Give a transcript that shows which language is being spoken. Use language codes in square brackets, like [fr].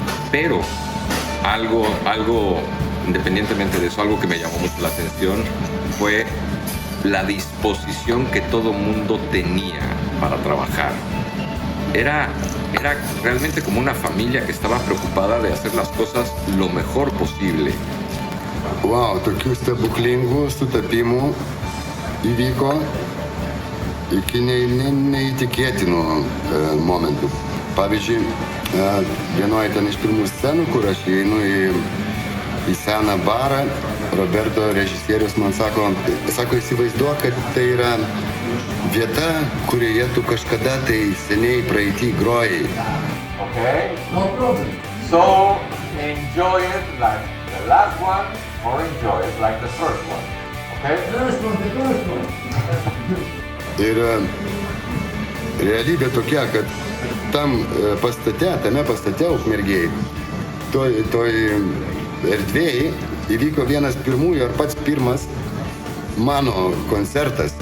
[es] Pero algo, independientemente de eso, algo que me llamó mucho la atención fue la disposición que todo mundo tenía para trabajar. Era realmente como una familia que estaba preocupada de hacer las cosas lo mejor posible. [lt] Wow, tokių stebuklingų sutapimų įvyko iki neįtikėtinų momentų. Pavyzdžiui, vienoje ten iš pirmų scenų, kur aš įeinu į seną barą, Roberto režisierius man sako, įsivaizduok, kad tai yra vieta, kurioje tu kažkada tai seniai praeitį grojai. [en] Okay? No problem. So, enjoy it like the last one, or enjoy it like the first one. Okay? The first one. [lt] Ir realybė tokia, kad tame pastate Ukmergėj, toj erdvėj įvyko vienas pirmųjų ar pats pirmas mano koncertas.